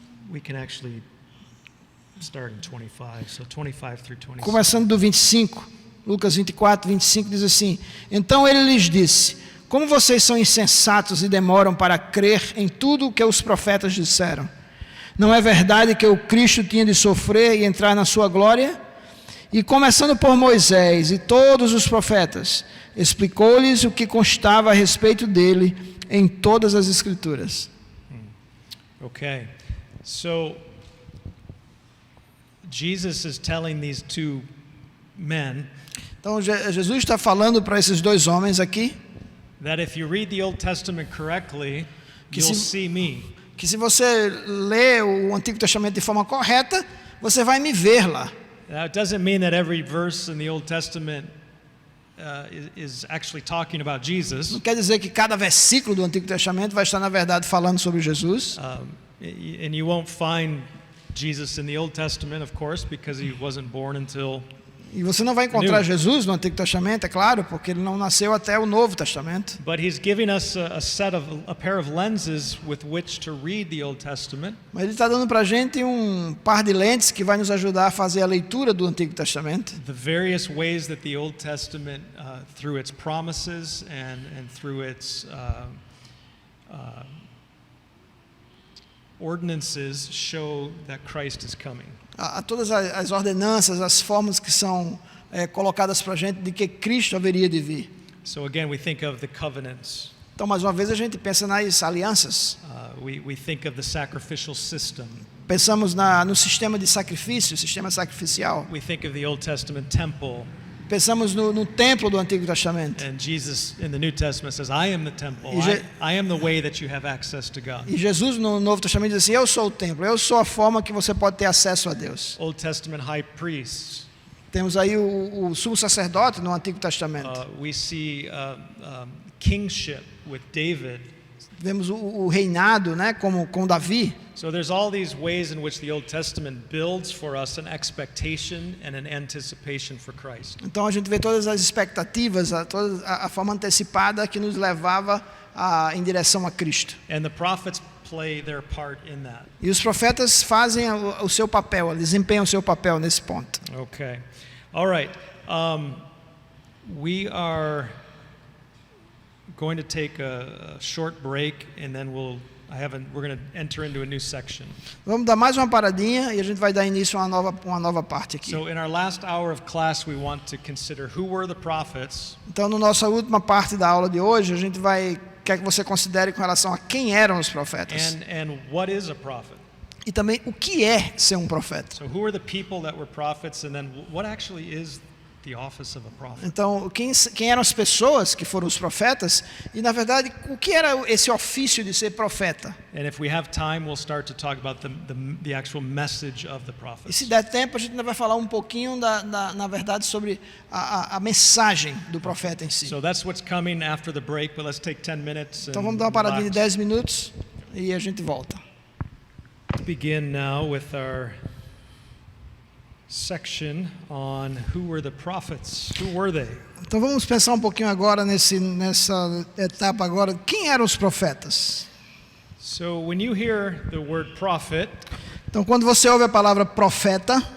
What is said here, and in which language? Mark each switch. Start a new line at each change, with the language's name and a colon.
English: We can actually start in 25. So 25 through 27.
Portuguese: Começando do 25. Lucas 24, 25 diz assim: Então ele lhes disse: Como vocês são insensatos e demoram para crer em tudo o que os profetas disseram? Não é verdade que o Cristo tinha de sofrer e entrar na sua glória? E começando por Moisés e todos os profetas, explicou-lhes o que constava a respeito dele em todas as Escrituras.
English: Okay. So Jesus is telling these two men
Portuguese: Então Jesus está falando para esses dois homens aqui
English: that if you read the Old Testament correctly,
Portuguese: Que
English: you'll
Portuguese: se-
English: see me.
Portuguese: que se você lê o Antigo Testamento de forma correta, você vai me ver lá.
English: Now, it doesn't mean that every verse in the Old Testament is actually talking about Jesus.
Portuguese: Não quer dizer que cada versículo do Antigo Testamento vai estar, na verdade, falando sobre Jesus.
English: And you won't find Jesus in the Old Testament, of course, because he wasn't born until.
Portuguese: E você não vai encontrar Jesus no Antigo Testamento, é claro, porque ele não nasceu até o Novo Testamento.
English: But he's giving us a pair of lenses with which to read the Old Testament.
Portuguese: Mas ele está dando para a gente um par de lentes que vai nos ajudar a fazer a leitura do Antigo Testamento.
English: The various ways that the Old Testament, through its promises and through its ordinances, show that Christ is coming.
Portuguese: A todas as ordenanças, as formas que são colocadas para a gente de que Cristo haveria de vir.
English: So again, we think of the covenants.
Portuguese: Então, mais uma vez, a gente pensa nas alianças.
English: We think of the sacrificial system.
Portuguese: Pensamos no sistema de sacrifício, sistema sacrificial.
English: We think of the Old Testament temple.
Portuguese: Pensamos no templo do Antigo Testamento.
English: And Jesus in the New Testament says, I am the temple. I am the way that you have access to God.
Portuguese: E Jesus no Novo Testamento diz assim: eu sou o templo, eu sou a forma que você pode ter acesso a Deus.
English: Old Testament high priests.
Portuguese: Temos aí o sumo sacerdote no Antigo Testamento.
English: We see kingship with David.
Portuguese: Vemos o reinado, né, com Davi.
English: So there's all these ways in which the Old Testament builds for us an expectation and an anticipation for Christ.
Portuguese: Então a gente vê todas as expectativas, toda a forma antecipada que nos levava em direção a Cristo.
English: And the prophets play their part in that.
Portuguese: E os profetas fazem o seu papel, eles desempenham o seu papel nesse ponto.
English: Okay. All right. We are going to take a short break, and then we're going to enter into a new section.
Portuguese: Vamos dar mais uma paradinha e a gente vai dar início a uma nova parte aqui.
English: So in our last hour of class, we want to consider who were the prophets.
Portuguese: Então, na nossa última parte da aula de hoje, a gente quer que você considere com relação a quem eram os profetas.
English: And what is a prophet?
Portuguese: E também o que é ser um profeta.
English: So who are the people that were prophets, and then what actually is the office of a prophet?
Portuguese: Então, quem eram as pessoas que foram os profetas e, na verdade, o que era esse ofício de ser profeta?
English: And if we have time, we'll start to talk about the actual message of the
Portuguese: E
English: prophets.
Portuguese: se der tempo, a gente ainda vai falar um pouquinho, na verdade, sobre a mensagem do profeta em si.
English: So that's what's coming after the break, but let's take 10 minutes.
Portuguese: Então,
English: and
Portuguese: vamos dar uma paradinha de
English: relax.
Portuguese: 10 minutos e a gente volta.
English: Let's begin now with our section on who were the prophets. Who were they?
Portuguese: Então, vamos pensar um pouquinho agora nessa etapa agora. Quem eram os profetas?
English: So when you hear the word prophet,
Portuguese: Então, quando você ouve a palavra profeta,